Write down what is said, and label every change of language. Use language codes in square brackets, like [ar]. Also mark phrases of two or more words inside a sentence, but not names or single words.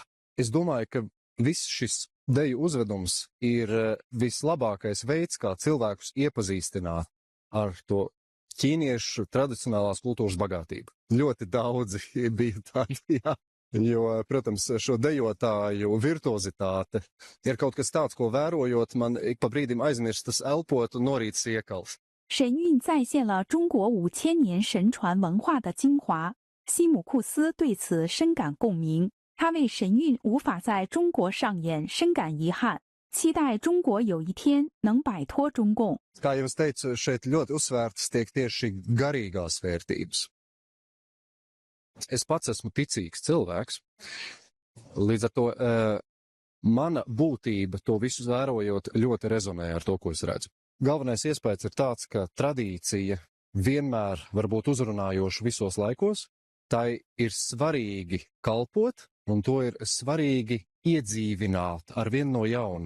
[lv] Es domāju, ka viss šis deju uzvedums ir vislabākais veids, kā cilvēkus iepazīstināt ar to ķīniešu tradicionālās kultūras bagātību. Ļoti daudzi bija tādi, jā. Jo, protams, šo dejotāju virtuozitāte ir kaut kas tāds, ko vērojot, man ik pa brīdim aizmirstas elpot un norītas iekals. [zh] 神韵再现了中国5000年神传文化的精华，西姆库斯对此深感共鸣。他为神韵无法在中国上演深感遗憾，期待中国有一天能摆脱中共。 [lv] Kā jau es teicu, šeit ļoti uzsvērtas tiek tieši garīgās vērtības. Es pats esmu ticīgs cilvēks, līdz ar to mana būtība to visu vērojot ļoti rezonē ar to, ko es redzu. Galvenais iespējas ir tāds, ka tradīcija vienmēr var būt uzrunājoša visos laikos, tai ir svarīgi kalpot, un to ir svarīgi iedzīvināt ar vienu no jauna.